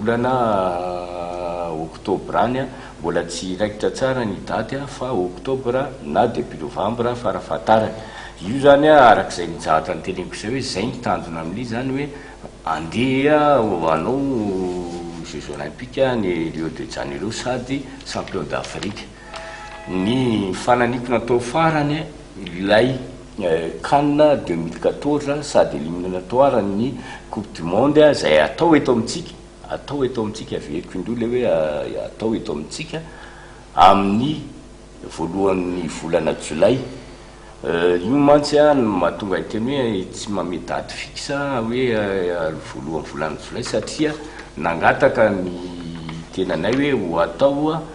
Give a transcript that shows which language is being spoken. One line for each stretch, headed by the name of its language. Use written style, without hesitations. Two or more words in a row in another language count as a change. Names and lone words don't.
Malagasy: volana oktobra any a mbola tsy raikitra tsara ny daty fa oktobra na
French: début novembre
Malagasy: farafatarany io zany a arak'izay nijahatra ny teneniko izay hoe zay ny tanjona amin'io zany hoe andeha anao Jeux olympiques ny Rio de Janeiro sady
French: champion d'Afrique
Malagasy: ny fananiko natao farany ilay Cannes 2014 sady éliminatoire ny
French: coupe du monde
Malagasy: zay atao eto amintsika averiko indroa le hoe atao eto amintsika amin'ny voalohan'ny volana Jolay io mantsy a mahatonga iteny hoe tsy mame
French: date fixe
Malagasy: hoe voalohan'ny volana Jolay satria nangataka ny tenanay hoe ho atao